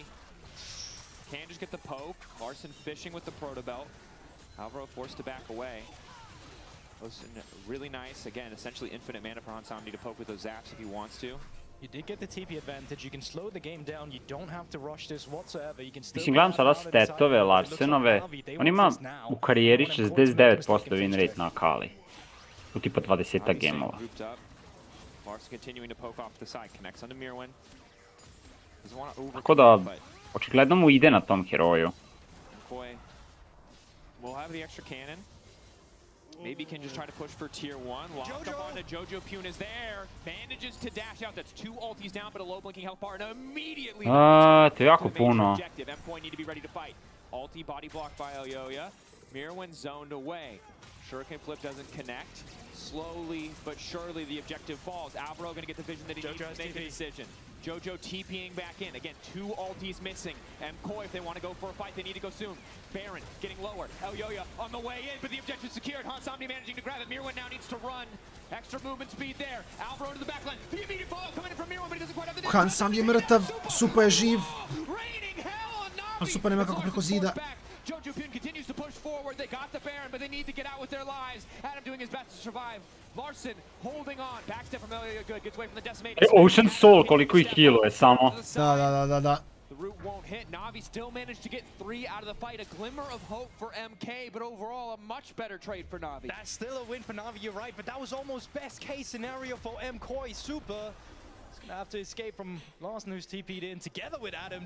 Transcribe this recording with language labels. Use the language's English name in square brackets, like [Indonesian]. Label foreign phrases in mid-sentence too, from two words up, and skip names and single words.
[English] Can just get the poke. Larson fishing with the proto belt. Alvaro forced to back away. Really nice. Again, essentially infinite mana for Hansamdi to poke with those zaps if he wants to. You did get the TP advantage. You can slow the game down. You don't have to rush this whatsoever. You can still. [Serbian] Mislim, gledam sada statove Larsenove. On ima u karijeri 69% [English] win rate [Serbian] na Akali. U tipa 20 gemova. [English] Larson continuing to poke off the side. Connects onto Mirwin. [Serbian] Tako da, očigledno mu ide na tom heroju. [English] Mkoi will have the extra cannon. Maybe can just try to push for tier 1. Lock up onto Jojo. Pune is there. Manages to dash out. That's 2 ultis down, but a low blinking health bar. And immediately [Serbian] to je jako puno. [English] Mkoi need to be ready to fight. Ulti body blocked by Elyoya. Mirwin zoned away. Shuriken flip doesn't connect. Slowly but surely the objective falls. Alvaro going to get the vision that he needs to make a decision. Jojo TPing back in. Again, 2 ultis missing. Mkoi, if they want to go for a fight, they need to go soon. Baron getting lower. Elyoya on the way in, but the objective secured. Hansamdi managing to grab it. Mirwin now needs to run. Extra movement speed there. Alvaro to the back line. The immediate follow coming in from Mirwin, but he doesn't quite have the distance. [Serbian] Hansamdi je mrtav, Supa je živ. Ali Supa nema kako preko zida. [English] Jojo Pune continues to push forward. They got the Baron, but they need to get out with their lives. Adam doing his best to survive. Larson holding on. Backstep from Elyoya good. Gets away from the decimated. [Serbian] Ocean Soul koliko ih healuje samo. Da. [English] The root won't hit. Navi still managed to get 3 out of the fight. A glimmer of hope for MK, but overall a much better trade for Navi. That's still a win for Navi, you're right, but that was almost best case scenario for Mkoi. Super. He's gonna have to escape from Larson, who's TP'd in together with Adam.